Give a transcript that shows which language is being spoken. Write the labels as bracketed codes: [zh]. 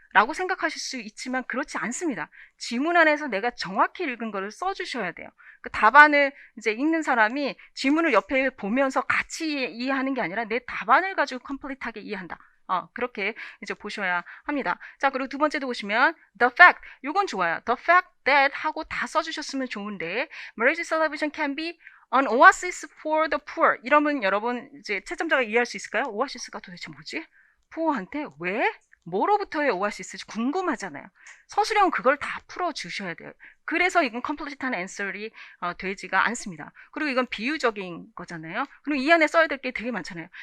[ko] 라고 생각하실 수 있지만 그렇지 않습니다. 지문 안에서 내가 정확히 읽은 거를 써주셔야 돼요. 그 답안을 이제 읽는 사람이 지문을 옆에 보면서 같이 이해하는 게 아니라 내 답안을 가지고 컴플리트하게 이해한다. 그렇게 이제 보셔야 합니다. 자, 그리고 두 번째도 보시면 [en] the fact, [ko] 요건 좋아요. [en] the fact that [ko] 하고 다 써주셨으면 좋은데 [en] marriage celebration can be an oasis for the poor. [ko] 이러면 여러분 이제 채점자가 이해할 수 있을까요? 오아시스가 도대체 뭐지? 부어한테 왜? 뭐로부터의 오아시스 궁금하잖아요. 서술형은 그걸 다 풀어주셔야 돼요. 그래서 이건 컴플리트한 앤서리 되지가 않습니다. 그리고 이건 비유적인 거잖아요. 그리고 이 안에 써야 될 게 되게 많잖아요.